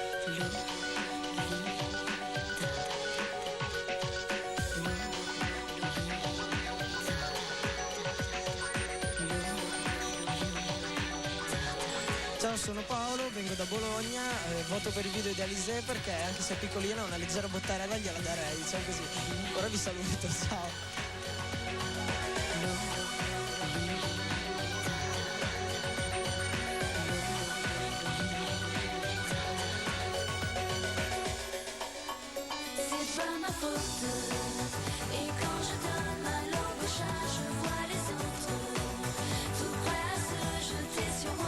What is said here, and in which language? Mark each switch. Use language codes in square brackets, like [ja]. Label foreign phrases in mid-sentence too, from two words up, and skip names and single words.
[it] Ciao, sono Paolo, vengo da Bologna, voto per il video di Alizé perché anche se è piccolina una leggera bottarella gliela darei, diciamo così. Ora vi saluto, ciao. [fr] C'est pas ma faute. Et quand je donne ma langue au chat, je vois les autres tout prêts à se jeter sur moi.